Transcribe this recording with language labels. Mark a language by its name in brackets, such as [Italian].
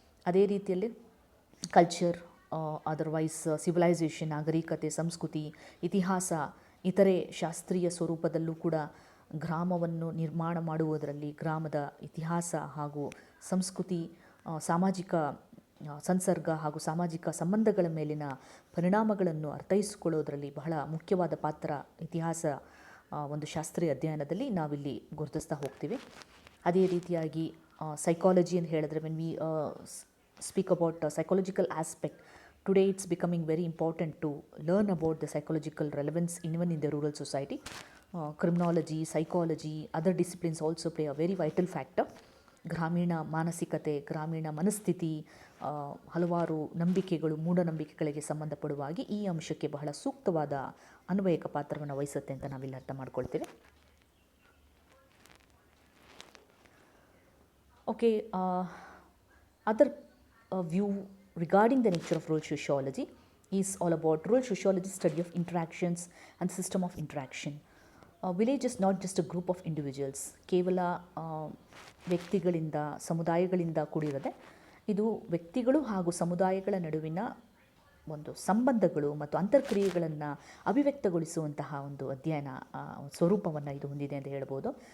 [Kannada] ಅದೇ ರೀತಿಯಲ್ಲಿ culture, otherwise civilisation, ನಾಗರಿಕತೆ, ಸಂಸ್ಕೃತಿ, ಇತಿಹಾಸ, ಇತರೆ ಶಾಸ್ತ್ರೀಯ ಸ್ವರೂಪದಲ್ಲೂ ಕೂಡ ಗ್ರಾಮವನ್ನು ನಿರ್ಮಾಣ ಮಾಡುವುದರಲ್ಲಿ ಗ್ರಾಮದ ಇತಿಹಾಸ ಹಾಗೂ ಸಂಸ್ಕೃತಿ, ಸಾಮಾಜಿಕ ಸಂಸರ್ಗ ಹಾಗೂ ಸಾಮಾಜಿಕ ಸಂಬಂಧಗಳ ಮೇಲಿನ ಪರಿಣಾಮಗಳನ್ನು ಅರ್ಥೈಸಿಕೊಳ್ಳೋದರಲ್ಲಿ ಬಹಳ ಮುಖ್ಯವಾದ ಪಾತ್ರ ಇತಿಹಾಸ ಒಂದು ಶಾಸ್ತ್ರೀಯ ಅಧ್ಯಯನದಲ್ಲಿ ನಾವಿಲ್ಲಿ ಗುರುತಿಸ್ತಾ ಹೋಗ್ತೀವಿ. ಅದೇ ರೀತಿಯಾಗಿ ಸೈಕಾಲಜಿ ಅಂತ ಹೇಳಿದ್ರೆ, [English] When we speak about psychological aspect, today it's becoming very important to learn about the psychological relevance even in the rural society. Criminology, psychology, other disciplines also play a very vital factor. [Kannada] ಗ್ರಾಮೀಣ ಮಾನಸಿಕತೆ, ಗ್ರಾಮೀಣ ಮನಸ್ಥಿತಿ, ಹಲವಾರು ನಂಬಿಕೆಗಳು, ಮೂಢನಂಬಿಕೆಗಳಿಗೆ ಸಂಬಂಧಪಡುವಾಗಿ ಈ ಅಂಶಕ್ಕೆ ಬಹಳ ಸೂಕ್ತವಾದ ಅನ್ವಯಿಕ ಪಾತ್ರವನ್ನು ವಹಿಸುತ್ತೆ ಅಂತ ನಾವಿಲ್ಲಿ ಅರ್ಥ ಮಾಡ್ಕೊಳ್ತೇವೆ. [English] Okay, other view regarding the nature of rural sociology is all about rural sociology study of interactions and system of interaction. Village is not just a group of individuals, [Kannada] ಕೇವಲ ವ್ಯಕ್ತಿಗಳಿಂದ, ಸಮುದಾಯಗಳಿಂದ ಕೂಡಿರದೆ ಇದು ವ್ಯಕ್ತಿಗಳು ಹಾಗೂ ಸಮುದಾಯಗಳ ನಡುವಿನ ಒಂದು ಸಂಬಂಧಗಳು ಮತ್ತು ಅಂತರ್ಕ್ರಿಯೆಗಳನ್ನು ಅಭಿವ್ಯಕ್ತಗೊಳಿಸುವಂತಹ ಒಂದು ಅಧ್ಯಯನ ಸ್ವರೂಪವನ್ನು ಇದು ಹೊಂದಿದೆ ಅಂತ ಹೇಳ್ಬೋದು.